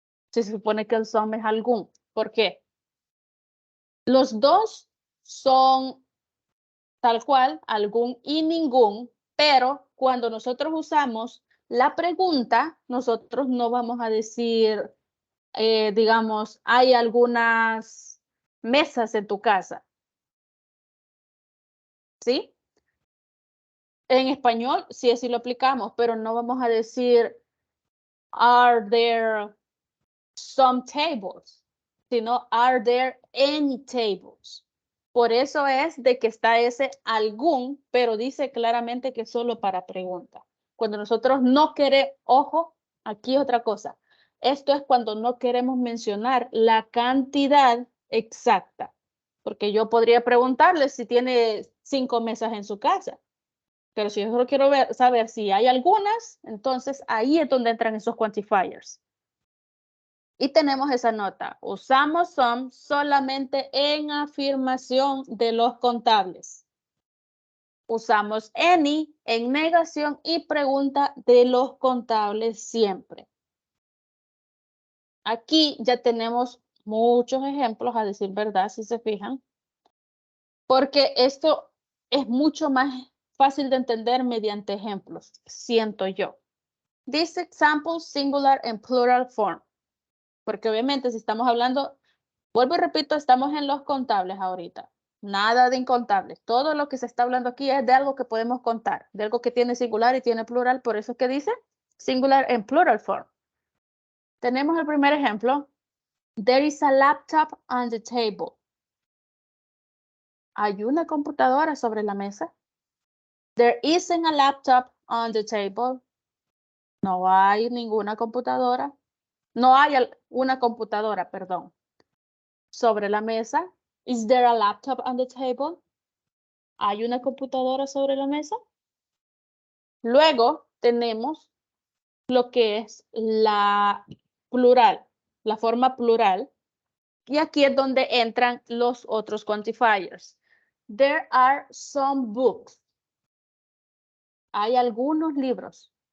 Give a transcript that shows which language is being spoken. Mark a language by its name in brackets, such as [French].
[Spanish] Se supone que el son es algún. ¿Por qué? Los dos son tal cual, algún y ningún, pero cuando nosotros usamos la pregunta, nosotros no vamos a decir, digamos, hay algunas mesas en tu casa. ¿Sí? En español sí así lo aplicamos, pero no vamos a decir, [English] are there some tables? Sino, are there any tables? [Spanish] Por eso es de que está ese algún, pero dice claramente que solo para pregunta. Cuando nosotros no queremos, ojo, aquí otra cosa. Esto es cuando no queremos mencionar la cantidad exacta. Porque yo podría preguntarle si tiene 5 mesas en su casa. Pero si yo solo quiero saber si hay algunas, entonces ahí es donde entran esos quantifiers. Y tenemos esa nota. Usamos some solamente en afirmación de los contables. Usamos any en negación y pregunta de los contables siempre. Aquí ya tenemos muchos ejemplos, a decir verdad, si se fijan. porque esto es mucho más fácil de entender mediante ejemplos, siento yo. [English] This example singular and plural form. [Spanish] Porque obviamente si estamos hablando, vuelvo y repito, estamos en los contables ahorita. Nada de incontables. Todo lo que se está hablando aquí es de algo que podemos contar, de algo que tiene singular y tiene plural. Por eso es que dice [English] singular and plural form. [Spanish] Tenemos el primer ejemplo. [English] There is a laptop on the table. [Spanish] Hay una computadora sobre la mesa. [English] There isn't a laptop on the table. [Spanish] No hay ninguna computadora. No hay una computadora, perdón. Sobre la mesa. [English] Is there a laptop on the table? [Spanish] ¿Hay una computadora sobre la mesa? Luego tenemos lo que es la plural, la forma plural. Y aquí es donde entran los otros quantifiers. [English] There are some books. [Spanish] Hay algunos libros.